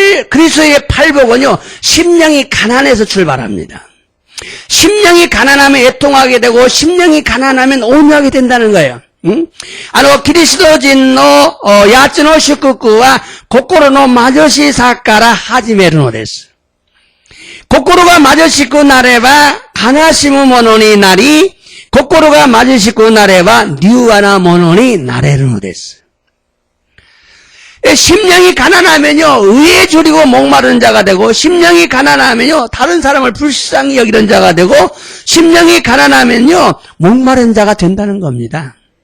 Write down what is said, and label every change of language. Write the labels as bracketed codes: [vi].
[ko] 그리스도의 팔복은요, 심령이 가난해서 출발합니다. 심령이 가난하면 애통하게 되고, 심령이 가난하면 온유하게 된다는 거예요. [ja] キリスト人の8つの祝福は心の貧しさから始めるのです。心が貧しくなれば悲しむものになり、心が貧しくなれば柔和なものになれるのです。 [ko] 심령이 가난하면요, 의에 줄이고 목마른 자가 되고, 심령이 가난하면요, 다른 사람을 불쌍히 여기는 자가 되고, 심령이 가난하면요, 목마른 자가 된다는 겁니다.